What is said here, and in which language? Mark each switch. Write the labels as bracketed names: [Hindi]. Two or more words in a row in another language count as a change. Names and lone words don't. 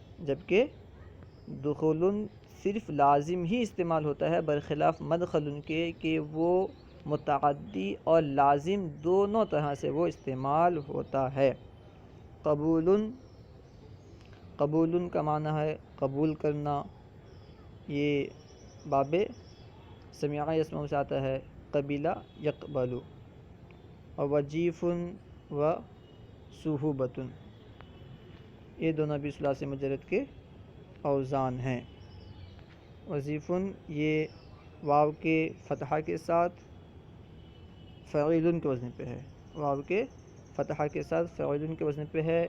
[Urdu] جبکہ دخول صرف لازم ہی استعمال ہوتا ہے، برخلاف مدخل کے کہ وہ متعدی اور لازم دونوں طرح سے وہ استعمال ہوتا ہے. قبول کا معنی ہے قبول کرنا. یہ باب [Arabic] سمع یسمع [Urdu] سے آتا ہے [Arabic] قبیلہ یقبل. [Urdu] اور وجیف و صحوبۃ یہ دونوں بھی ثلاثی مجرد کے اوزان ہیں. وظیفن یہ واو کے فتحہ کے ساتھ فعیل کے وزن پہ ہے، واو کے فتحہ کے ساتھ فعیل کے وزن پہ ہے.